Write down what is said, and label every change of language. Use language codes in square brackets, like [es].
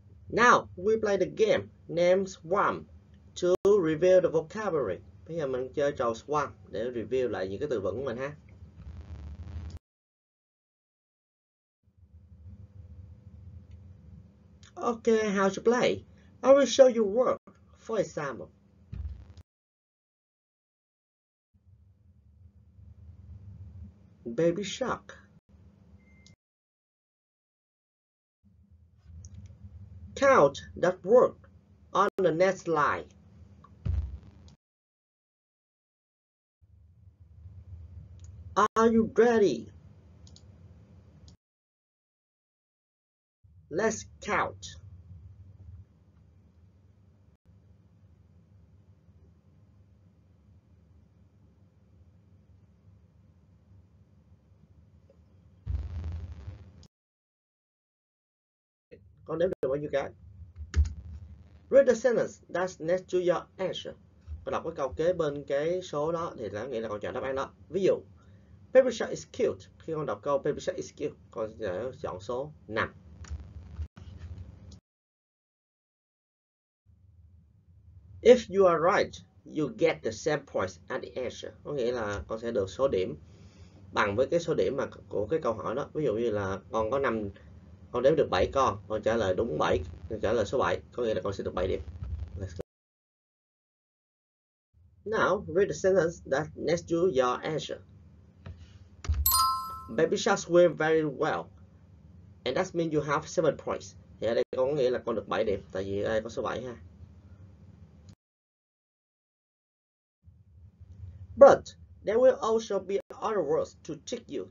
[en] Now we play the game name swarm to review the vocabulary. [vi] Bây giờ mình chơi trò swarm để review lại những cái từ vựng của mình ha. [en] Okay, how to play? I will show you word. For example, baby shark. Count that word on the next line. Are you ready? Let's count. [vi] Con đếm được bao nhiêu cái? [en] Read the sentence that's next to your answer. [vi] Con đọc cái câu kế bên cái số đó thì là nghĩa là con chọn đáp án đó. Ví dụ, [en] baby shark is cute. [vi] Khi con đọc câu [en] baby shark is cute, [vi] con sẽ chọn số 5. [en] If you are right, you get the same points at the answer. [vi] Có nghĩa là con sẽ được số điểm bằng với cái số điểm mà của cái câu hỏi đó. Ví dụ như là con có 5, con đếm được 7 con trả lời đúng 7, con trả lời số 7, có nghĩa là con sẽ được 7 điểm. [en] Let's go. Now, read the sentence that's next to your answer. Baby sharks swim very well. And that means you have 7 points. [vi] Thì ở đây có nghĩa là con được 7 điểm, tại vì ở đây có số 7 ha. [en] But there will also be other words to trick you.